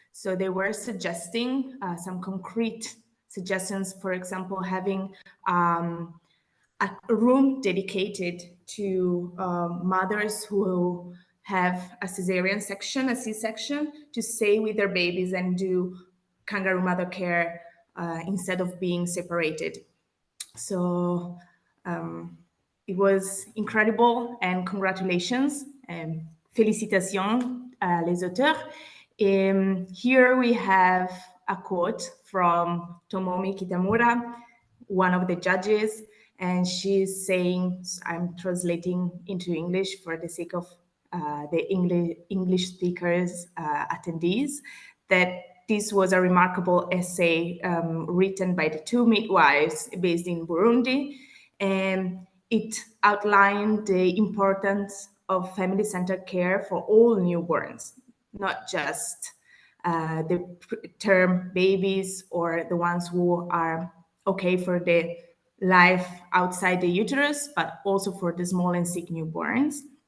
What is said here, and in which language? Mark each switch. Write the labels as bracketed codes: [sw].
[en] So they were suggesting some concrete suggestions, for example, having a room dedicated to mothers who have a cesarean section, a C-section, to stay with their babies and do kangaroo mother care instead of being separated. So it was incredible and congratulations. [fr] Félicitations les auteurs. [en] Here we have a quote from Tomomi Kitamura, one of the judges, and she's saying, I'm translating into English for the sake of the English speakers attendees, that this was a remarkable essay written by the two midwives based in Burundi, and it outlined the importance of family-centered care for all newborns, not just the term babies or the ones who are okay for the life outside the uterus, but also for the small and sick newborns.